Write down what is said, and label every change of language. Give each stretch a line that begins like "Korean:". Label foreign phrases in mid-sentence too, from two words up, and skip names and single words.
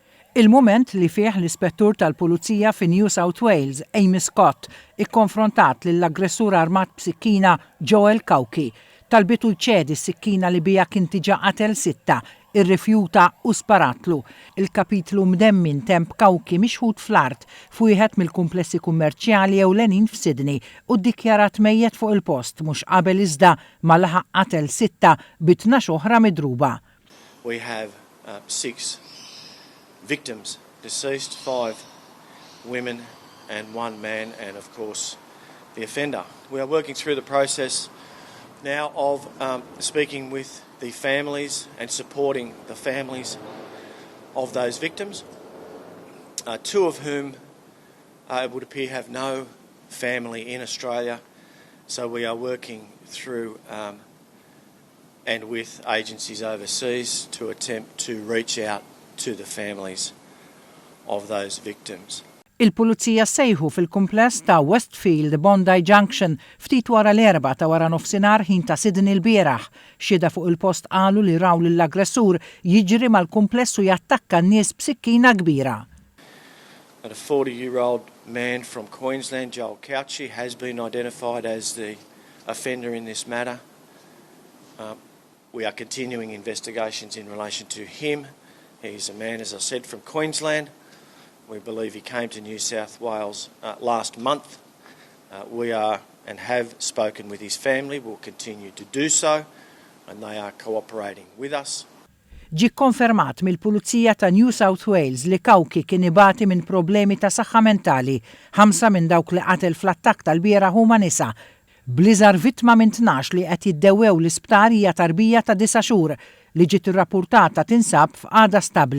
Maltese: Il-mument li fih l-ispettur tal-Pulizija fi New South Wales, Amy Scott, ikkonfrontat lill-aggressur armat b'sikkina Joel Cauchi, talbitu ċedi s-sikkina li bija kien diġà qatel 6, irrifjuta u sparatlu. Il-kapitlu mdemmin temp Cauchi mixħud fl-art f'wieħed mill-kumplessi kummerċjali ewlenin f'Sydney u ddikjarat mejjed fuq il-post mhux qabel iżda ma laħaq qatel 6 b'12 oħra midruba.
English: We have 6 victims deceased, 5 women and 1 man, and of course the offender. We are working through the process now of speaking with the families and supporting the families of those victims, 2 of whom it would appear have no family in Australia, so we are working through and with agencies overseas to attempt to reach out to the families of those victims.
Maltese: Il-Pulizija sejħu fil-kumpless ta' Westfield Bondi Junction ftit wara l-4 ta' wara nofsinhar ħin ta' Sydney l-bieraħ. Xieda fuq il-post qalu li raw lill-aggressur jiġri mal-kumpless u jattakka n-nies b'sikkina kbira.
English: A 40-year-old man from Queensland, Joel Cauchi, has been identified as the offender in this matter. We are continuing investigations in relation to him. He's a man, as I said, from Queensland. We believe he came to New South Wales last month. We are and have spoken with his family. We'll continue to do so, and they are cooperating with us.
Maltese: Ġi konfermat mill-Pulizija ta' New South Wales li Cauchi kien ibati minn problemi ta' saħħa mentali, 5 minn dawk li qatel fl-attakk tal-bieraħ huma nisa. Bliżar vittma minn 12 li qed jiddewwew l-isptar hija tarbija ta' 9 xhur li ġiet irrappurtata tinsab f'qagħda stabbli.